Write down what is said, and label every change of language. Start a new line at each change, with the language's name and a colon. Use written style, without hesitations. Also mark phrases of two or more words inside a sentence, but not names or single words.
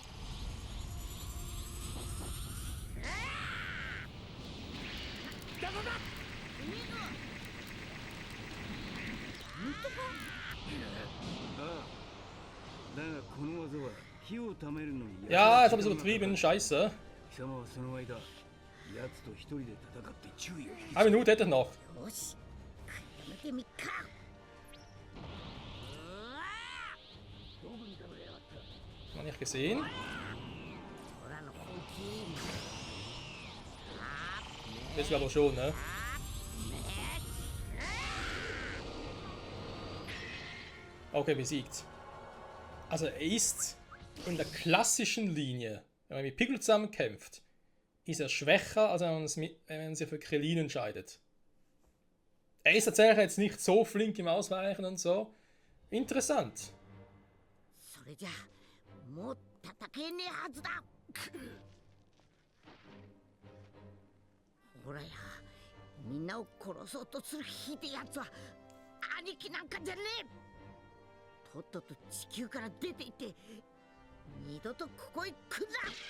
Japanese: ああ。だがこの技は木を貯めるのに
German: Ja, jetzt habe ich es übertrieben. Scheiße.
Japanese: 貴様はその間、奴と一人で戦って注意を引きつけ
German: Eine Minute hätte ich noch.
Japanese: よし、やめてみっか。
German: Noch nicht gesehen.
Japanese: ほらの本気。
German: Jetzt aber schon, ne? Okay, besiegt. Also er ist in der klassischen Linie, wenn man mit Piccolo zusammenkämpft, ist er schwächer, als wenn man sich für Krillin entscheidet. Er ist tatsächlich jetzt nicht so flink im Ausweichen und so. Interessant.
Japanese: それじゃもう戦えねえはずだ。ほらや、みんなを殺そうとするひでえやつは兄貴なんかじゃねえ。とっとと地球から出ていって二度とここへ来るな。